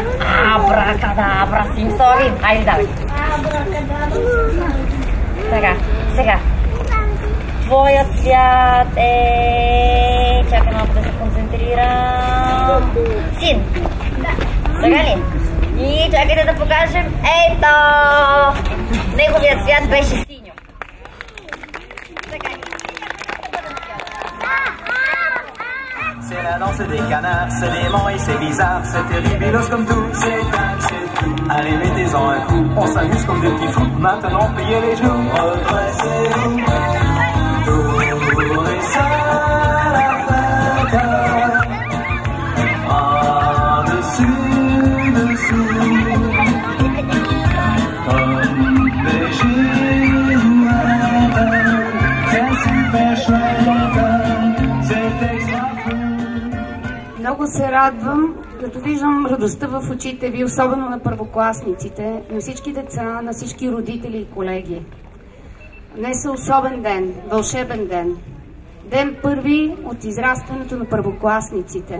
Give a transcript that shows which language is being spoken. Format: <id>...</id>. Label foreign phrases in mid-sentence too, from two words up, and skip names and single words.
<bg>Абракадабра, симсори. Хайде, давай. Сега. Твоят цвят е... Чакай малко да се концентрирам. Син. Сега ли? И чакайте да покажем. Ето! Неговият цвят беше синьо.</bg> <fr>C'est la danse des canards, c'est dément et c'est bizarre, c'est terrible comme tout, c'est dingue, c'est tout. Allez, mettez-en un coup, on s'amuse comme des petits fous. Maintenant, pliez les genoux, redressez-vous. Tournez ça la patate, en dessus, dessous. Comme des géants, c'est super chouette, c'est extra.</fr> <bg>Много се радвам, като виждам радостта в очите ви, особено на първокласниците, на всички деца, на всички родители и колеги. Днес е особен ден, вълшебен ден. Ден първи от израстването на първокласниците.</bg>